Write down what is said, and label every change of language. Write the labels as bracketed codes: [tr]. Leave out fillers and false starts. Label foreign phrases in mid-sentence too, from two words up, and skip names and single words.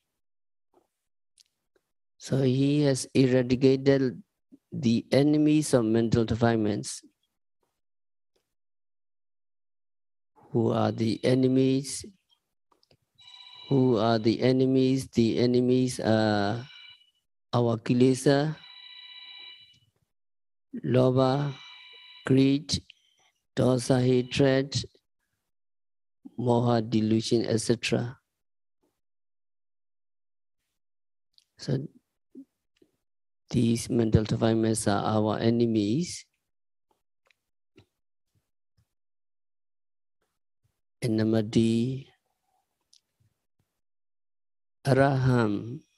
[en] So he has eradicated the enemies of mental defilements. Who are the enemies? Who are the enemies? The enemies are our [pi] kilesa, lobha, [en] greed, dosa, hatred, moha, delusion, etc. So these mental defilements are our enemies. And number D, Arahant.